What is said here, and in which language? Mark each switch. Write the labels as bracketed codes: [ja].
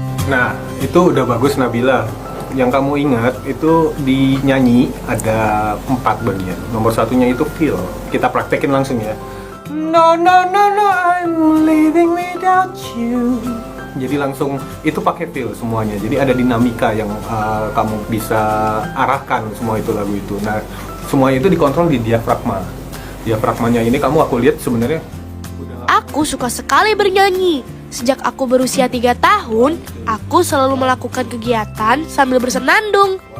[id] Nah, itu udah bagus Nabila. Yang kamu ingat itu di nyanyi ada 4 bagian. Nomor satunya itu feel. Kita praktekin langsung ya. [en] No, I'm living without you. [id] Jadi langsung itu pakai feel semuanya. Jadi ada dinamika yang kamu bisa arahkan semua itu lagu itu. Nah, semua itu dikontrol di diafragma. Diafragmanya ini aku lihat sebenarnya. Aku suka sekali bernyanyi. Sejak aku berusia 3 tahun, aku selalu melakukan kegiatan sambil bersenandung.